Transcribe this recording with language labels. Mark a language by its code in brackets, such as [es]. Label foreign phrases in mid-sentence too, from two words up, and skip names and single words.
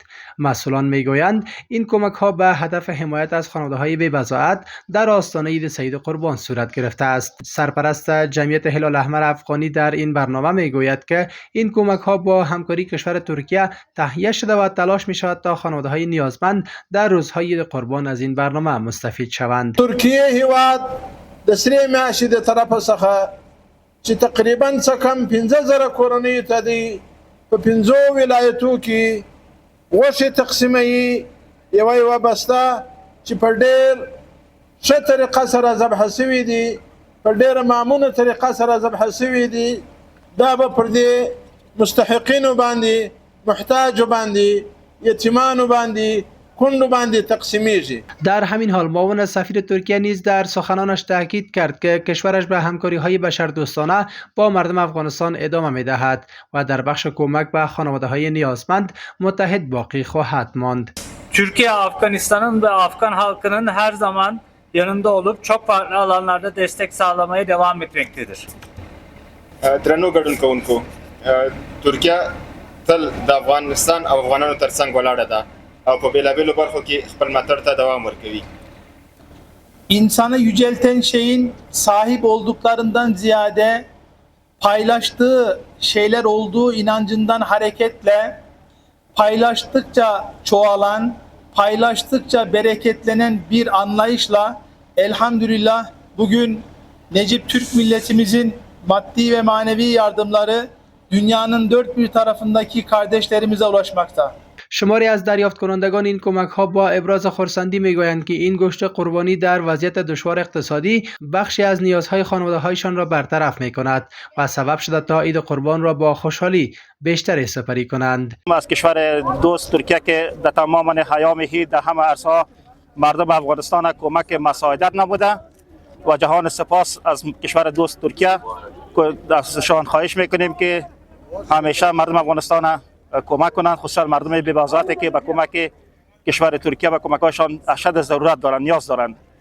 [fa] مسئولان میگویند این کمک ها به هدف حمایت از خانواده های بی بضاعت در آستانه عید سعید قربان صورت گرفته است. سرپرست جمعیت هلال احمر افغانی در این برنامه میگوید که این کمک ها با همکاری کشور ترکیه تهیه شده و تلاش می شود تا خانواده های نیازمند در روزهای عید قربان از این برنامه مستفید شوند. [ps] ترکیه هیواد د سری میاشتې د طرفه څخه چې تقریبا څه کم 15000 کورنیو ته دی په 15 ولایتو کې غوښې تقسیموي. یوه بسته چې په ډېر ښه طریقه سره ذبح شوي دي، په ډېره معمونه طریقه سره ذبح شوي دي، دا به پر دې مستحقینو باندې، محتاجو باندې، یتیمانو باندې، کندو باندې تقسیمیږي. [fa] در همین حال معاون سفیر ترکیه نیز در سخنانش تاکید کرد که کشورش به همکاری های بشردوستانه با مردم افغانستان ادامه می دهد و در بخش کمک به خانواده های نیازمند متحد باقی خواهد ماند. [tr] Türkiye, Afganistan'ın ve Afgan halkının her zaman yanında olup çok farklı alanlarda destek sağlamaya devam etmektedir. [ps] درنو ګډونکوونکو، ترکیه تل د افغانستان او افغانانو ترڅنګ ولاړه ده او په بیلابیلو برخو کې خپل ملاتړ ته دوام ورکوي. [tr] İnsanı yücelten şeyin sahip olduklarından ziyade paylaştığı şeyler olduğu inancından hareketle paylaştıkça çoğalan, paylaştıkça bereketlenen bir anlayışla elhamdülillah bugün Necip Türk milletimizin maddi ve manevi yardımları dünyanın dört bir tarafındaki kardeşlerimize ulaşmakta. [fa] شماری از دریافت کنندگان این کمک ها با ابراز خرسندی میگویند که این گوشت قربانی در وضعیت دشوار اقتصادی بخشی از نیازهای خانواده هایشان را برطرف می کند و سبب شده تا عید قربان را با خوشحالی بیشتر سپری کنند. از کشور دوست ترکیه که در تمام حیام عید در همه عرصه مردم افغانستان کمک مساعدت نبوده و جهان سپاس از کشور دوست ترکیه ازشان خواهش میکنیم که همیشه مردم افغانستان کمک کنند، خصوصا مردم بی بضاعتی که به کمک کشور ترکیه و کمک‌هاشان اشد ضرورت دارند، نیاز دارند.